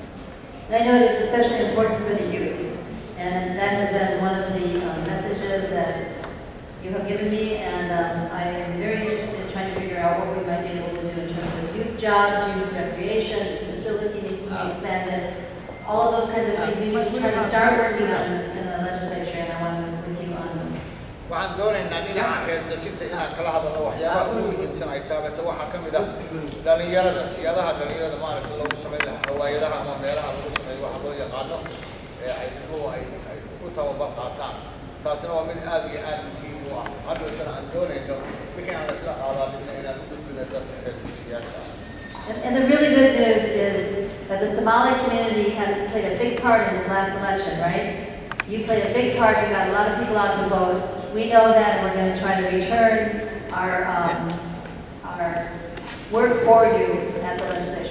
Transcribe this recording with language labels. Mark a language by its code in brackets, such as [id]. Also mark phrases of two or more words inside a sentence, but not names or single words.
[en] I know it is especially important for the youth, and that has been one of the messages that you have given me, and I am very interested in trying to figure out what we might be able to do in terms of youth jobs, youth recreation. This facility needs to be expanded. All of those kinds of things we need to try to start working on this in the legislature, and I want to work with you on this. [so] waxaan doonaynaa dhinaca xeeldejinta inaan kala hadalno waxyaabaha ugu muhiimsan ay taabato waxaa ka mid ah dhalinyarada siyaadaha dhalinyarada maaragta lagu sameyn lahaa hawaayadaha ama meelaha lagu sameeyo waxa loo yaqaano ee ay ku tababar qaataan taasina waa mid aad iyo aad muhiim u ah hadhootana aan doonayno wixii aan laisla qaadaadina inaan u gudbina dadka xeeldejiyyaasha [en] And the really good news is that the Somali community played a big part in this last election, right? You played a big part, you got a lot of people out to vote. We know that, and we're going to try to return our work for you at the legislature.